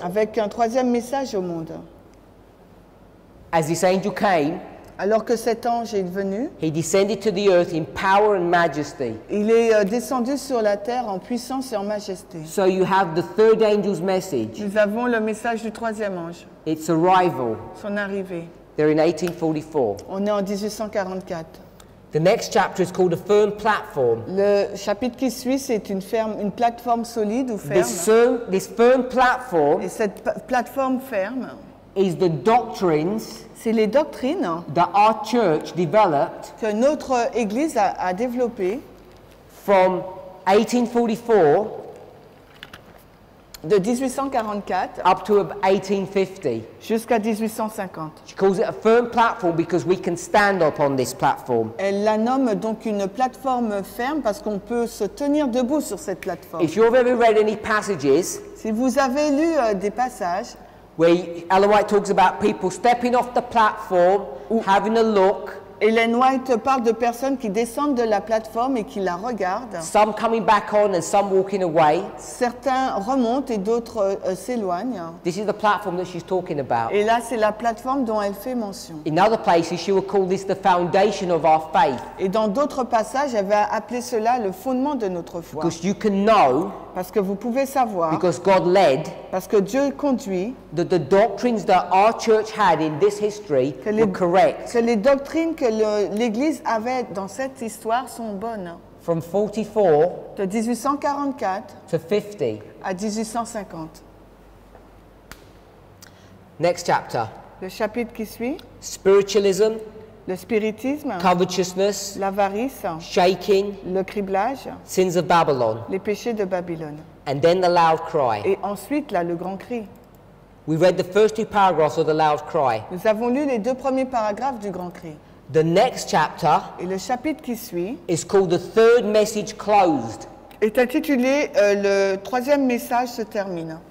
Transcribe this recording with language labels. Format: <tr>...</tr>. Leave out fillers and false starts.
<fr>avec un troisième message au monde.</fr> <en>As this angel came,</en> <fr>Alors que cet ange est venu,</fr> <en>he descended to the earth in power and majesty.</en> <fr>il est descendu sur la terre en puissance et en majesté.</fr> <en>So you have the third angel's message,</en> <fr>Nous avons le message du troisième ange,</fr> <en>its arrival.</en> <fr>son arrivée.</fr> <en>They're in 1844.</en> <fr>On est en 1844.</fr> <en>The next chapter is called a firm platform.</en> <fr>Le chapitre qui suit, c'est une plateforme solide ou ferme.</fr> <en>This firm platform</en> <fr>Et cette plateforme ferme,</fr> <en>is the doctrines</en> <fr>c'est les doctrines</fr> <en>that our church developed</en> <fr>que notre Église a développées</fr> <en>from 1844</en> <fr>de 1844</fr> <en>up to 1850.</en> <fr>jusqu'à 1850.</fr> <en>She calls it a firm platform because we can stand up on this platform.</en> <fr>Elle la nomme donc une plateforme ferme parce qu'on peut se tenir debout sur cette plateforme.</fr> <en>If you've ever read any passages</en> <fr>Si vous avez lu des passages</fr> <en>where Ellen White talks about people stepping off the platform, having a look,</en> <fr>Ellen White parle de personnes qui descendent de la plateforme et qui la regardent.</fr> <en>some coming back on and some walking away.</en> <fr>Certains remontent et d'autres s'éloignent.</fr> <en>This is the platform that she's talking about.</en> <fr>Et là, c'est la plateforme dont elle fait mention.</fr> <en>In other places, she will call this the foundation of our faith.</en> <fr>Et dans d'autres passages, elle va appeler cela le fondement de notre foi.</fr> <en>Because you can know,</en> <fr>Parce que vous pouvez savoir,</fr> <en>because God led,</en> <fr>parce que Dieu conduit,</fr> <en>that the doctrines that our church had in this history were correct.</en> <fr>que les doctrines que l'Église avait dans cette histoire sont bonnes.</fr> <en>From 44</en> <fr>De 1844</fr> <en>to 50.</en> <fr>à 1850.</fr> <en>Next chapter.</en> <fr>Le chapitre qui suit,</fr> <en>Spiritualism,</en> <fr>le spiritisme,</fr> <en>covetousness,</en> <fr>l'avarice,</fr> <en>shaking,</en> <fr>le criblage,</fr> <en>sins of Babylon,</en> <fr>les péchés de Babylone.</fr> <en>and then the loud cry.</en> <fr>Et ensuite, là, le grand cri.</fr> <en>We read the first 2 paragraphs of the loud cry.</en> <fr>Nous avons lu les 2 premiers paragraphes du grand cri.</fr> <en>The next chapter</en> <fr>Et le chapitre qui suit</fr> <en>is called the third message closed.</en> <fr>est intitulé Le troisième message se termine.</fr>